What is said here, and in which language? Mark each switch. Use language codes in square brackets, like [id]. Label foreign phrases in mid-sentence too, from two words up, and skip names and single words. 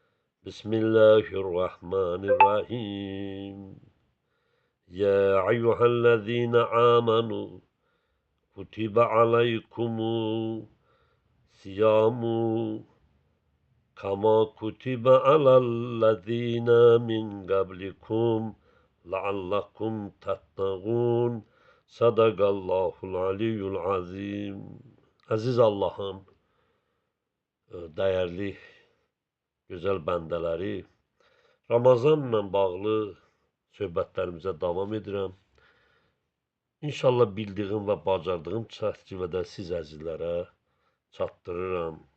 [ar] Bismillahirrahmanirrahim. يا أيها الذين آمنوا كتب عليكم الصيام كما كتب على الذين من قبلكم لعلكم تتقون صدق الله العلي العظيم. [az] Əziz Allahın dəyərli, gözəl bəndələri, Ramazanla bağlı söhbətlərimizə davam edirəm. İnşallah bildiyim və bacardığım çərçivədə siz əzizlərə çatdırıram.